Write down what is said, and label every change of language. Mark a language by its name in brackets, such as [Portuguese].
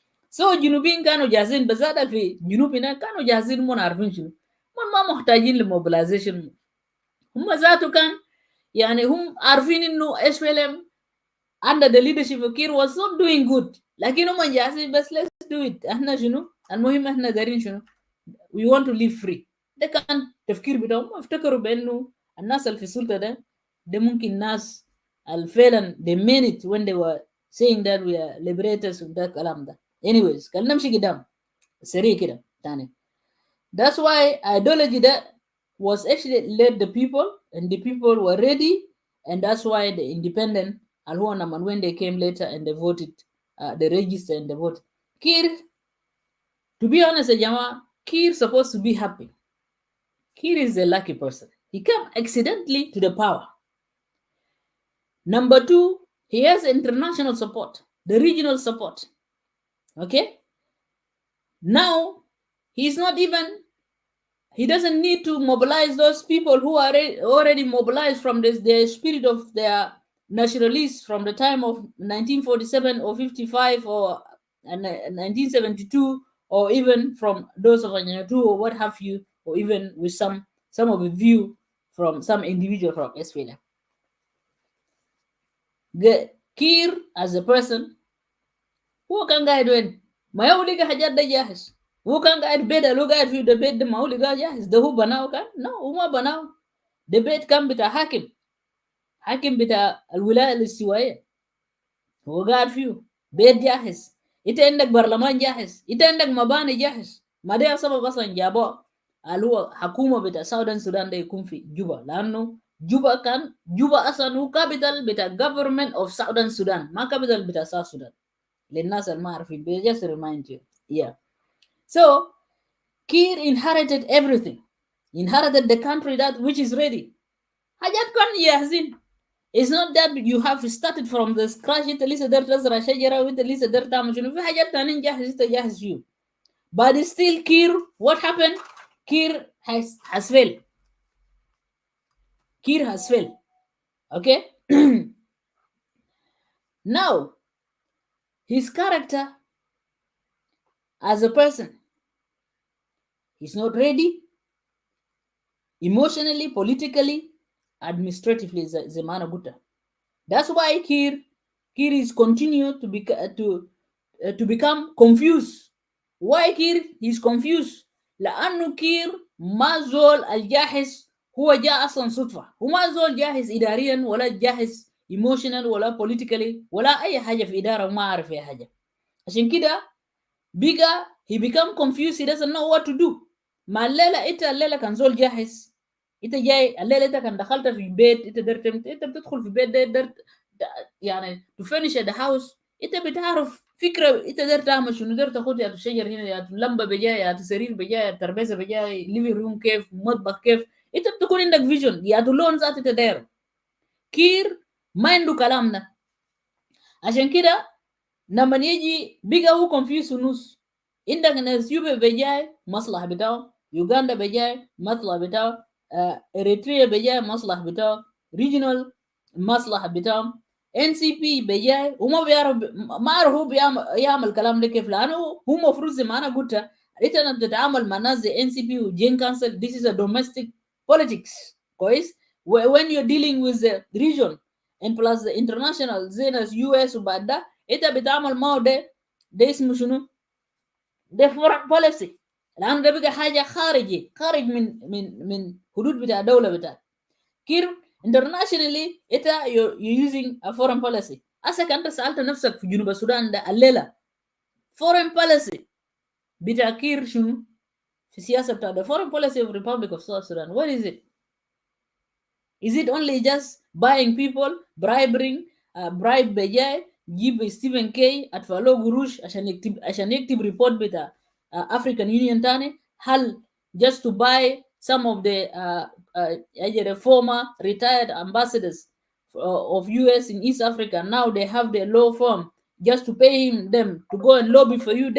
[Arabic] So Junubin كانوا جاهزين بالذات في جنوب هنا كانوا جاهزين من عارفين شنو من ما محتاجين لموبلايزيشن. هم ذاته كان يعني هم عارفين انه [English] SPLM under the leadership of Kiir was not doing good [Arabic] لكن هم جاهزين بس [English] let's do it. [Arabic] احنا شنو المهم احنا دارين شنو [English] we want to live free. [Arabic] ده كان تفكير بتاعهم. افتكروا بانه الناس اللي في السلطه ده ممكن ناس فعلا [English] they meant it when they were saying that we are liberators [Arabic] وده الكلام ده. anyways خلينا نمشي قدام سريع كده تاني. [English] That's why ideology that was actually led the people and the people were ready, and that's why the independent and when they came later and they voted, they registered and they voted. Kiir, to be honest, Jama, Kiir supposed to be happy. Kiir is a lucky person. He came accidentally to the power. Number two, he has international support, the regional support. Okay? Now, he doesn't need to mobilize those people who are already mobilized from the spirit of their nationalists from the time of 1947 or 55 or 1972, or even from those of Anyatu or what have you, or even with some of the view from some individual from Australia. Kiir as a person, who can guide when? [Arabic] ما يولي حاجات ده جاهز. هو كان قاعد بيت لو قاعد في البيت ده ما هو لقاه جاهز. ده هو بناه كان؟ لا هو ما بناه. ده بيت كان بتاع حاكم بتاع الولاية الاستوائية. هو قاعد فيه بيت جاهز. انت عندك برلمان جاهز، انت عندك مباني جاهز. ما ده سبب اصلا جابوه اللي هو حكومة بتاع سودان ده يكون في جوبا، لانه جوبا اصلا هو كابيتال بتاع [English] government of Southern Sudan، [Arabic] ما كابيتال بتاع South Sudan. للناس اللي ما عارفين [English] just remind you. Yeah. So Kiir inherited everything. Inherited the country that which is ready. [Arabic] حاجات كان جاهزين. [English] It's not that you have started from the scratch. [Arabic] انت لسه دار تزرع شجرة وانت لسه دار تعمل شنو. في حاجات تانيين جاهز انت جاهز فيه. [English] But still Kiir, what happened? Kiir has failed. Kiir has failed. Okay? Now, his character as a person, he's not ready emotionally, politically, administratively. Zemana Gutta. That's why Kiir is continued to become confused. Why Kiir is confused? [Arabic] لأنه كير ما زول الجاهز هو جاء اصلا صدفه، وما زول جاهز اداريا ولا جاهز ايموشنال ولا بوليتيكالي ولا اي حاجه في اداره، وما عارف اي حاجه. عشان كده بقى [English] he become confused, he doesn't know what to do. [Arabic] ما الليله انت الليله كان زول جاهز، انت جاي الليله انت كان دخلت في بيت، انت درت انت بتدخل في بيت ده درت يعني [English] to finish the house، [Arabic] انت بتعرف فكره انت درت تعمل شنو، درت تاخد يا شجر هنا، يا لمبه بجاي، يا سرير بجاي، يا ترابيزه بجاي، ليفي روم كيف، مطبخ كيف، انت بتكون عندك فيجن يا لون ذات انت دايره. كير ما عنده كلام ده. عشان كده لما يجي بقى هو confused ونص. عندك اثيوبيا بجاي مصلحه بتاعه، يوغندا بجاي مصلحه بتاعه، اريتريا بجاي مصلحه بتاعه، ريجنال مصلحه بتاعه، ان سي بي بجاي وما بيعرف، ما عارف هو يعمل الكلام ده كيف، لانه هو المفروض زي ما انا قلت انت بتتعامل مع ناس زي ان سي بي وجين كانسل. [English] This is a domestic politics كويس. when you're dealing with the region and plus the international [Arabic] زي ناس يو اس، وبعد ده انت بتعمل معه ده اسمه شنو؟ ده فورن بوليسي، لانه ده بقى حاجه خارجي، خارج من حدود بتاع الدوله بتاعك. [English] Care internationally انت you're using a foreign policy. [Arabic] هسه انت سالت نفسك في جنوب السودان ده الليله foreign policy بتاع كير شنو في السياسه بتاع [English] the foreign policy of Republic of South Sudan? What is it? Is it only just buying people, bribing, bribe [Arabic] بجاي جيب ستيفن كي ادفع له قروش عشان يكتب ريبورت بتاع [English] African Union تاني؟ هل just to buy some of the former retired ambassadors of US in East Africa, now they have their law firm just to pay them to go and lobby for you?